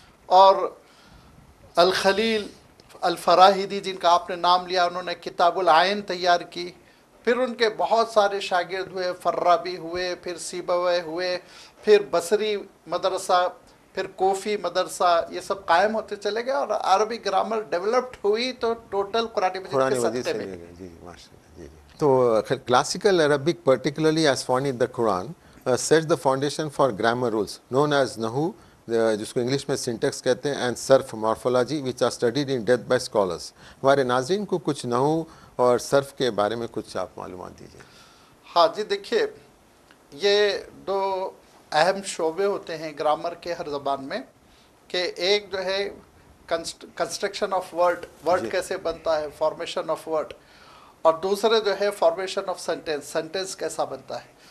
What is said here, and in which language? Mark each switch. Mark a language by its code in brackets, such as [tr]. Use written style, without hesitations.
[ur] اور الخلیل الفراہیدی جن کا آپ نے نام لیا، انہوں نے کتاب العین تیار کی. پھر ان کے بہت سارے شاگرد ہوئے، فرابی ہوئے، پھر سیبویہ ہوئے، پھر بصری مدرسہ، پھر کوفی مدرسہ، یہ سب قائم ہوتے چلے گئے اور عربی گرامر ڈیولپڈ ہوئی. تو ٹوٹل قرآن مجید کے صدقے میں. جی ماشاء اللہ. جی تو classical Arabic [en] particularly as found in the Quran sets the foundation for grammar rules known as Nahu, [ur] جس کو انگلش میں سنٹیکس کہتے ہیں، اینڈ صرف morphology [en] which are studied in depth by scholars. [ur] ہمارے ناظرین کو کچھ نحو اور صرف کے بارے میں کچھ آپ معلومات دیجیے. ہاں جی، دیکھیے یہ دو اہم شعبے ہوتے ہیں گرامر کے ہر زبان میں، کہ ایک جو ہے کنسٹرکشن آف ورڈ کیسے بنتا ہے، فارمیشن آف ورڈ، اور دوسرے جو ہے فارمیشن آف سینٹینس کیسا بنتا ہے.